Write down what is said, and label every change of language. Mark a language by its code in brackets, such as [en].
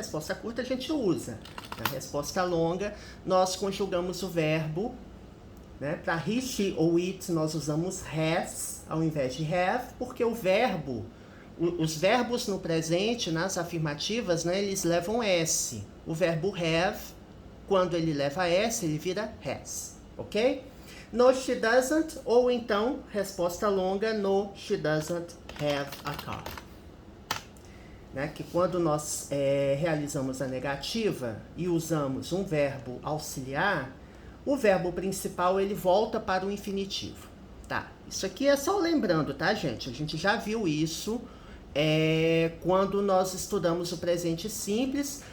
[pt] Resposta curta a gente usa. Na resposta longa, nós conjugamos o verbo, né? Para he, she ou it, nós usamos has ao invés de have, porque o verbo, os verbos no presente, nas afirmativas, né? Eles levam S. O verbo have, quando ele leva S, ele vira has, ok? [en] No, she doesn't, [pt] ou então, resposta longa, [en] no, she doesn't have a car. [pt] Né? Que quando nós realizamos a negativa e usamos um verbo auxiliar, o verbo principal, ele volta para o infinitivo. Tá, isso aqui é só lembrando, tá, gente? A gente já viu isso quando nós estudamos o presente simples.